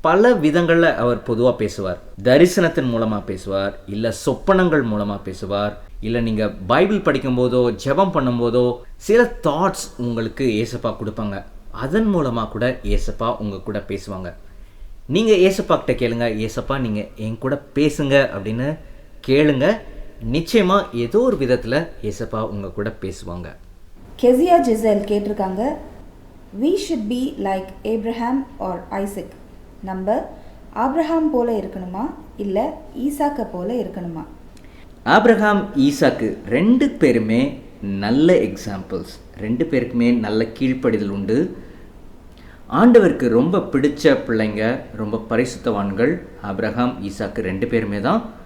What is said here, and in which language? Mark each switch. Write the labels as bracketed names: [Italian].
[Tamil] பல விதங்களில் அவர் பொதுவாக பேசுவார். தரிசனத்தின் மூலமாக பேசுவார், இல்லை சொப்பனங்கள் மூலமாக பேசுவார், இல்லை நீங்கள் பைபிள் படிக்கும்போதோ ஜெபம் பண்ணும்போதோ சில தாட்ஸ் உங்களுக்கு ஏசப்பா கொடுப்பாங்க. அதன் மூலமாக கூட ஏசப்பா உங்கள் கூட பேசுவாங்க. நீங்கள் ஏசப்பா கிட்ட கேளுங்க, ஏசப்பா நீங்கள் என் கூட பேசுங்க அப்படின்னு கேளுங்க. நிச்சயமாக ஏதோ ஒரு விதத்தில் ஏசப்பா உங்கள் கூட பேசுவாங்க. [English] Keziah Gisele [Tamil] கேட்டிருக்காங்க, [English] we should be like Abraham or Isaac. [Tamil] நம்ம ஆப்ரஹாம் போல இருக்கணுமா இல்லை ஈசாக்கை போல இருக்கணுமா? ஆப்ரஹாம், ஈசாக்கு ரெண்டு பேருமே நல்ல எக்ஸாம்பிள்ஸ். ரெண்டு பேருக்குமே நல்ல கீழ்ப்படிதல் உண்டு. ஆண்டவருக்கு ரொம்ப பிடிச்ச பிள்ளைங்க, ரொம்ப பரிசுத்தவான்கள் ஆப்ரஹாம், ஈசாக்கு ரெண்டு பேருமே தான்.